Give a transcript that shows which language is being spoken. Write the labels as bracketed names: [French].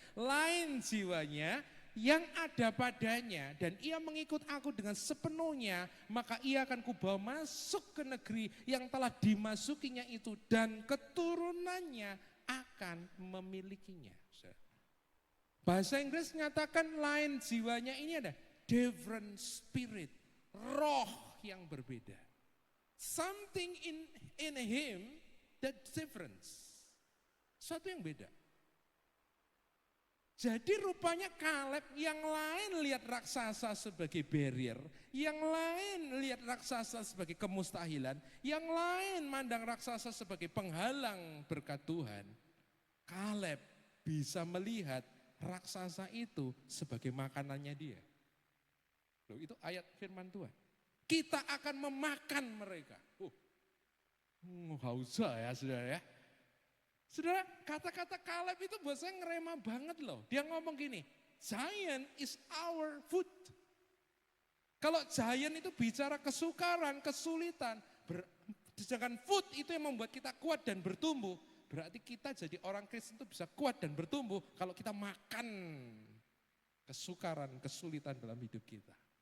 [Indonesian] Lain jiwanya yang ada padanya dan ia mengikut aku dengan sepenuhnya, maka ia akan kubawa masuk ke negeri yang telah dimasukinya itu dan keturunannya akan memilikinya. Bahasa Inggris menyatakan lain jiwanya ini ada [English] different spirit, [Indonesian] roh yang berbeda. [English] Something in him that difference. [Indonesian] Suatu yang beda. Jadi rupanya Kaleb yang lain lihat raksasa sebagai barrier, yang lain lihat raksasa sebagai kemustahilan, yang lain mandang raksasa sebagai penghalang berkat Tuhan. Kaleb bisa melihat raksasa itu sebagai makanannya dia. Loh, itu ayat firman Tuhan. Kita akan memakan mereka. Hausa ya saudara ya. Saudara, kata-kata Kaleb itu buat saya ngerema banget loh. Dia ngomong gini, [English] giant is our food. [Indonesian] Kalau giant itu bicara kesukaran, kesulitan, sedangkan food itu yang membuat kita kuat dan bertumbuh. Berarti kita jadi orang Kristen itu bisa kuat dan bertumbuh kalau kita makan kesukaran, kesulitan dalam hidup kita.